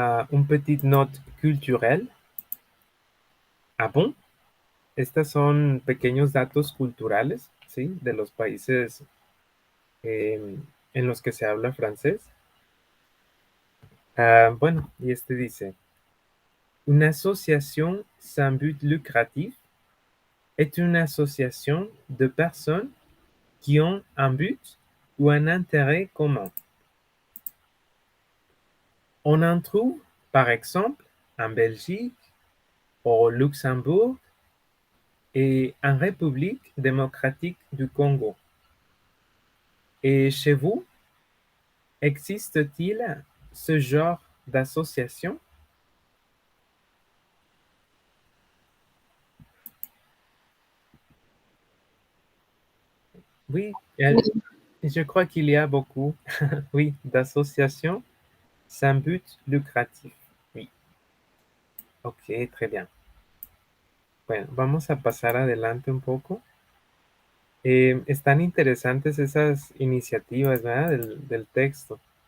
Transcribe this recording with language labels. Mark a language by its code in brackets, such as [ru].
[fr] Une petite note culturelle. Bon? [es] Estas son pequeños datos culturales, ¿sí? De los países en los que se habla francés. Bueno, y este dice, [fr] une association sans but lucratif est une association de personnes qui ont un but ou un intérêt commun. On en trouve, par exemple, en Belgique, au Luxembourg et en République démocratique du Congo. Et chez vous, existe-t-il ce genre d'association? Oui, je crois qu'il y a beaucoup, oui, d'associations sans but lucratif. Oui. Ok, très bien. [es] Bueno, vamos a pasar adelante un poco. Están interesantes esas iniciativas, ¿verdad? Del texto.